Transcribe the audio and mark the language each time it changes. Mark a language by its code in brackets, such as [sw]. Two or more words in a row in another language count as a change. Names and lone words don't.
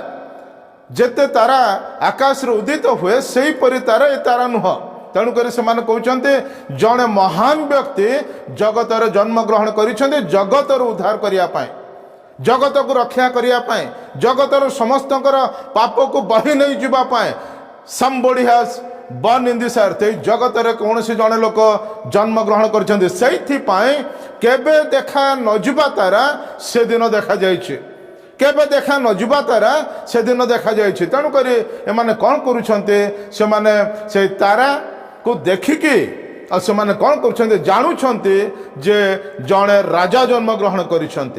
[or] ଯେତେ ତାରା ଆକାଶରେ ଉଦିତ ହୁଏ ସେହିପରି ତାରା ଏ ତାରା ନୁହଁ। ତେଣୁକରି ସେମାନେ କହୁଛନ୍ତି ଜଣେ ମହାନ ବ୍ୟକ୍ତି ଜଗତରେ ଜନ୍ମଗ୍ରହଣ କରିଛନ୍ତି ଜଗତରୁ ଉଦ୍ଧାର କରିବା ପାଇଁ, ଜଗତକୁ ରକ୍ଷା କରିବା ପାଇଁ, ଜଗତର ସମସ୍ତଙ୍କର ପାପକୁ ବହି ନେଇଯିବା ପାଇଁ। [en] somebody has born in this earth, [or] এই ଜଗତରେ କୌଣସି ଜଣେ ଲୋକ ଜନ୍ମଗ୍ରହଣ କରିଛନ୍ତି। ସେଇଥିପାଇଁ କେବେ ଦେଖା ନଯିବା ତାରା ସେଦିନ ଦେଖାଯାଇଛି, କେବେ ଦେଖା ନଯିବା ତାରା ସେଦିନ ଦେଖାଯାଇଛି। ତେଣୁକରି ଏମାନେ କ'ଣ କରୁଛନ୍ତି, ସେମାନେ ସେଇ ତାରାକୁ ଦେଖିକି ଆଉ ସେମାନେ କ'ଣ କରୁଛନ୍ତି, ଜାଣୁଛନ୍ତି ଯେ ଜଣେ ରାଜା ଜନ୍ମଗ୍ରହଣ କରିଛନ୍ତି।